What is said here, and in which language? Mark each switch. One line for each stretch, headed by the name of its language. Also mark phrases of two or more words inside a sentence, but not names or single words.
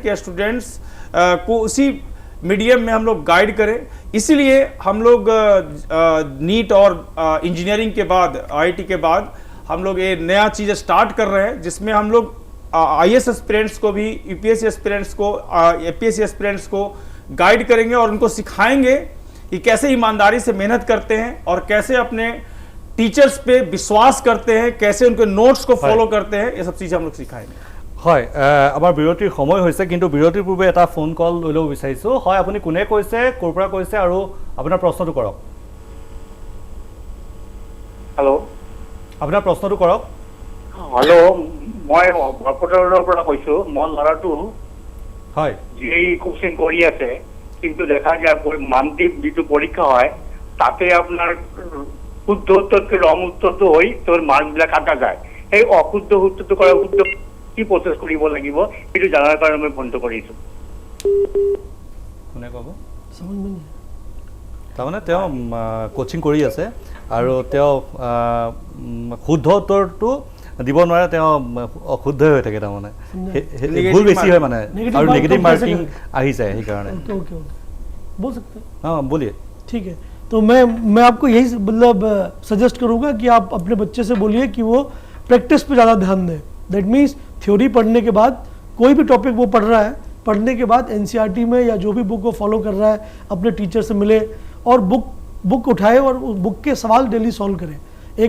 Hindi: कि स्टूडेंट्स को उसी मीडियम में हम लोग गाइड करें इसीलिए हम लोग नीट और इंजीनियरिंग के बाद IIT के बाद हम लोग ये नया चीज़ स्टार्ट कर रहे हैं जिसमें हम लोग IAS एस्पिरेंट्स को भी UPSC एस्पिरेंट्स को APSC एस्पिरेंट्स को गाइड करेंगे और उनको सिखाएंगे कि कैसे ईमानदारी से मेहनत करते हैं और कैसे अपने टीचर्स पे विश्वास करते हैं कैसे उनके नोट्स को फॉलो करते हैं ये सब चीज़ हम लोग सिखाएंगे
Assamese: হয় আমাৰ বিৰতিৰ সময় হৈছে কিন্তু বিৰতিৰ পূৰ্বে এটা ফোন কল লৈ ল'ব বিচাৰিছোঁ হয় আপুনি কোনে কৈছে ক'ৰ পৰা কৈছে আৰু আপোনাৰ প্ৰশ্নটো কৰক হেল্ল' আপোনাৰ প্ৰশ্নটো কৰক হেল্ল' মই বৰপেটাৰ পৰা কৈছোঁ মই ল'ৰাটো হয় JEE কোচিং কৰি আছে কিন্তু দেখা যায় মান্থলি যিটো পৰীক্ষা হয় তাতে আপোনাৰ শুদ্ধ উত্তৰতকৈ ৰং উত্তৰটো হৈ তোৰ মাৰ্কবিলাক কাটা যায় সেই অশুদ্ধ উত্তৰটো কৰা শুদ্ধ কি প্ৰচেছ কৰিব লাগিব সেইটো জানাৰ কাৰণে মই ফোনটো কৰিছোঁ কোনে ক'ব
Hindi: समझ में नहीं
Assamese: তাৰমানে তেওঁ কোচিং কৰি আছে আৰু তেওঁ শুদ্ধ উত্তৰটো দিব নোৱাৰে তেওঁ অশুদ্ধ হৈ থাকে তাৰমানে Negative ভুল বেছি হয় মানে Negative আৰু mark নেগেটিভ
Hindi: कम कैसे
Assamese: মাৰ্কিং
Hindi: करें?
Assamese: আহি যায় সেইকাৰণে
English: OK OK OK
Hindi: बोल सकते हैं অঁ बोलिए ठीक है तो मैं आपको यही मतलब सजेस्ट करूंगा कि आप अपने बच्चे से बोलिए कि वो प्रैक्टिस पे ज़्यादा ध्यान दें
English: that means
Hindi: थ्योरी पढ़ने के बाद कोई भी टॉपिक वो पढ़ रहा है पढ़ने के बाद एनसीईआरटी में या जो भी बुक वो फॉलो कर रहा है अपने टीचर से मिले और बुक उठाए और उस बुक के सवाल डेली सॉल्व करें एक